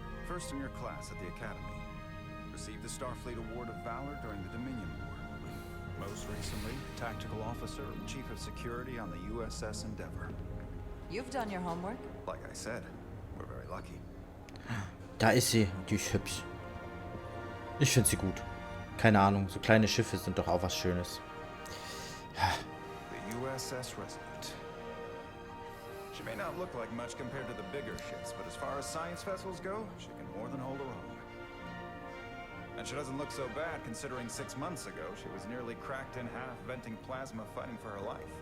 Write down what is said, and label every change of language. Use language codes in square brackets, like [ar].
[en] First in your class at the Academy. Received the Starfleet Award of Valor during the Dominion War. Most recently, Tactical Officer and Chief of Security on the USS Endeavor. You've done your homework? Like I said, we're very lucky. [de] Da ist sie. Die ist hübsch. Ich finde sie gut. Keine Ahnung, so kleine Schiffe sind doch auch was Schönes. [en] The USS Resurgence. She may not look like much compared to the bigger ships, but as far as science vessels go, she can more than hold her own. And she doesn't look so bad considering 6 months ago she was nearly cracked in half, venting plasma, fighting for her life.